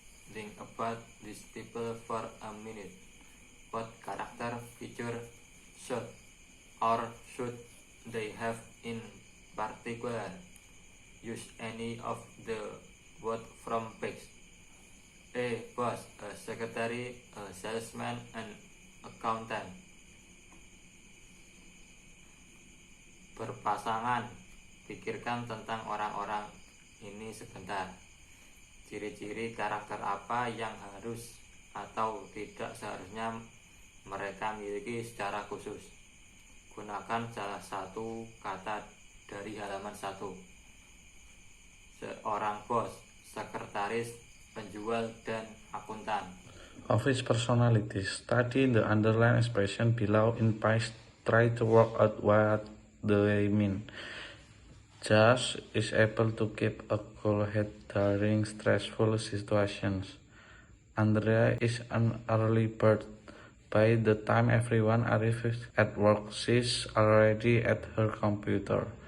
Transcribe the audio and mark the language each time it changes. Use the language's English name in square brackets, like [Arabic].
[English] Think about these people for a minute. What character feature should or should they have in particular? Use any of the word from page. A, boss, a secretary, a salesman, an accountant. [Indonesian] Berpasangan. Pikirkan tentang orang-orang ini sebentar. Ciri-ciri karakter apa yang harus atau tidak seharusnya mereka miliki secara khusus. Gunakan salah satu kata dari halaman 1. Seorang bos, sekretaris, penjual, dan akuntan. [English] Office personalities. Study the underlined expression below in page. Try to work out what they mean. Josh is able to keep a cool head during stressful situations. Andrea is an early bird. By the time everyone arrives at work, she's already at her computer.